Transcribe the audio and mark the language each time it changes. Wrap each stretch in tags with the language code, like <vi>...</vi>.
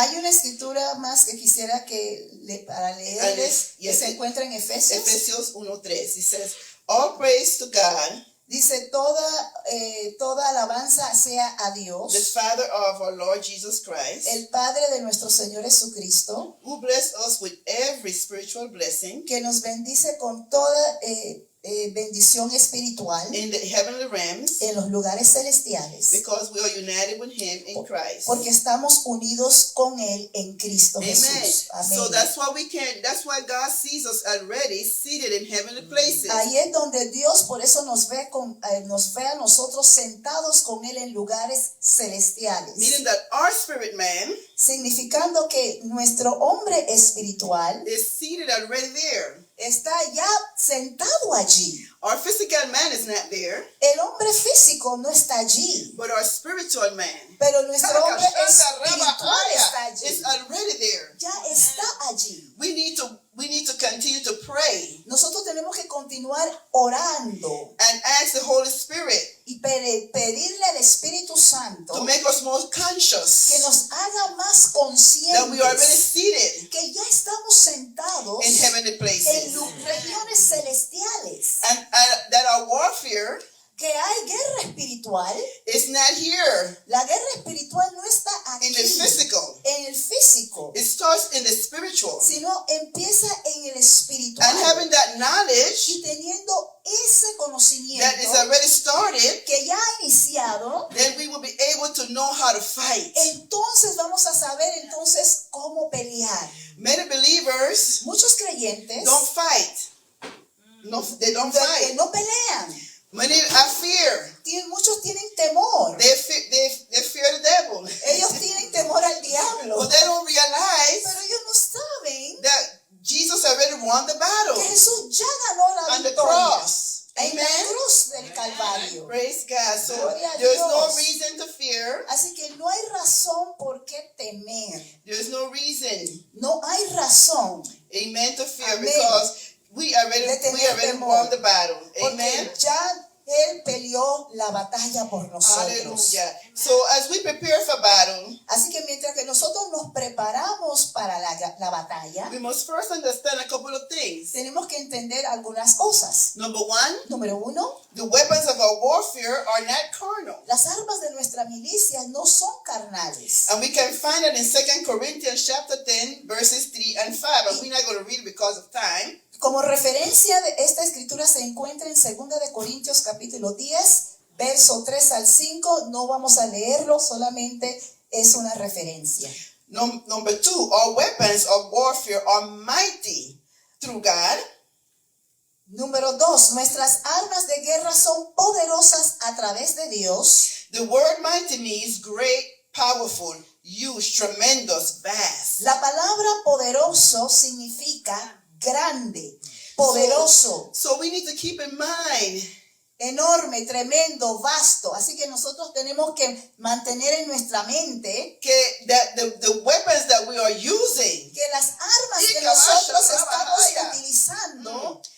<es>Hay una escritura más que quisiera para leerles, que se encuentra en Efesios. Efesios 1:3.</es> <en>It says, all praise to God,</en> <es>Dice, toda alabanza sea a Dios,</es> <en>the Father of our Lord Jesus Christ,</en> <es>el Padre de nuestro Señor Jesucristo,</es> <en>who blessed us with every spiritual blessing</en> <es>que nos bendice con toda bendición espiritual</es> <en>in the heavenly realms,</en> <es>en los lugares celestiales,</es> <en>because we are united with him in Christ.</en> <es>porque estamos unidos con Él en Cristo</es> <en>Amen.</en> <es>Jesús. Amén.</es> <en>So that's why God sees us already seated in heavenly places.</en> <es>Ahí es donde Dios por eso nos ve a nosotros sentados con Él en lugares celestiales.</es> <en>Meaning that our spirit man</en> <es>Significando que nuestro hombre espiritual</es> <en>is seated already there.</en> <es>está ya sentado allí.</es> <en>Our physical man is not there,</en> <es>El hombre físico no está allí,</es> <en>but our spiritual man</en> <es>pero nuestro hombre espiritual está allí.</es> <en>is already there.</en> <es>Ya está allí.</es> <en>We need to continue to pray</en> <es>Nosotros tenemos que continuar orando</es> <en>and ask the Holy Spirit</en> <es>y pedirle al Espíritu Santo</es> <en>to make us more</en> <es>que</es> <en>conscious</en> <es>nos haga más</es> <en>that we are already</en> <es>conscientes</es> <en>seated</en> <es>que ya estamos sentados</es> <en>in heavenly</en> <es>en</es> <en>places,</en> <es>regiones celestiales,</es> <en>and that our warfare</en> <es>que hay guerra espiritual.</es> <en>is not here</en> <es>La guerra espiritual no está</es> <en>in</en> <es>aquí</es> <en>the physical.</en> <es>en el físico,</es> <en>It starts in the spiritual.</en> <es>sino empieza en el espiritual.</es> <en>And having that knowledge</en> <es>Y teniendo ese</es> <en>that</en> <es>conocimiento</es> <en>is already started,</en> <es>que ya ha iniciado,</es> <en>then we will be able to know how to fight.</en> <es>entonces vamos a saber entonces cómo pelear.</es> <en>Many believers</en> <es>Muchos creyentes</es> <en>don't fight. No, they don't</en> <es>que</es> <en>fight.</en> <es>no pelean.</es> <en>Many have fear.</en> <es>Muchos tienen temor.</es> <en>They fear the devil.</en> <es>Ellos tienen temor al diablo.</es> <en>But they don't realize</en> <es>Pero ellos no saben</es> <en>that Jesus already won the</en> <es>que</es> <en>battle</en> <es>Jesús ya ganó la</es> <en>on the</en> <es>victoria</es> <en>cross.</en> <es>en la</es> <en>Amen.</en> <es>cruz del Calvario.</es> <en>Praise God. So</en> <es>Gloria a</es> <en>there's no</en> <es>Dios.</es> <en>reason to fear.</en> <es>Así que no hay razón por qué temer.</es> <en>There's no reason,</en> <es>No hay razón.</es> <en>amen, to fear,</en> <es>Amen.</es> <en>because we already</en> <es>De tener temor.</es> <en>won the battle.</en> <es>Porque</es> <en>Amen.</en> <es>ya Él peleó la batalla por nosotros.</es> <en>Hallelujah. So as we prepare for battle,</en> <es>Así que mientras que nosotros nos preparamos para la batalla,</es> <en>we must first understand a couple of things.</en> <es>tenemos que entender algunas cosas.</es> <en>Number one,</en> <es>Número uno,</es> <en>the weapons of our warfare are not carnal.</en> <es>las armas de nuestra milicia no son carnales.</es> <en>And we can find it in 2 Corinthians chapter 10, verses 3 and 5. And we're not going to read it because of time.</en> <es>Como referencia de esta escritura se encuentra en 2 de Corintios capítulo 10, verso 3 al 5. No vamos a leerlo, solamente es una referencia.</es> <en>Number two, our weapons of warfare are mighty through God.</en> <es>Número 2, nuestras armas de guerra son poderosas a través de Dios.</es> <en>The word mighty means great, powerful, huge, tremendous, vast.</en> <es>La palabra poderoso significa grande, poderoso,</es> <en>So we need to keep in mind</en> <es>enorme, tremendo, vasto. Así que nosotros tenemos que mantener en nuestra mente</es> <en>that the weapons that we are using, que las armas que nosotros estamos utilizando</en>